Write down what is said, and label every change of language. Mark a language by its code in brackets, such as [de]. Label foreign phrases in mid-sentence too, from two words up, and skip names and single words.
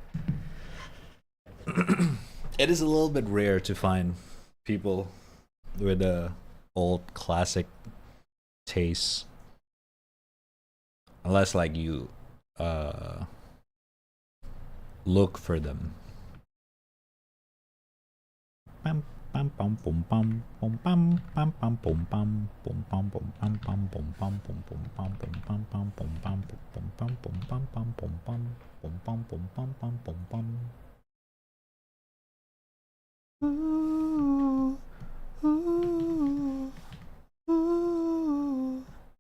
[en] It is a little bit rare to find people with a old classic taste. Unless like you look for them. Pam pam pam pum pam pum pam pam pam pum pam pum pam pum pam pam pum pam pum pum pam pum pam pam pum pam pum pam pum pam pam pum pam pum pam pum pam pam pum pam. Ooh, ooh, ooh.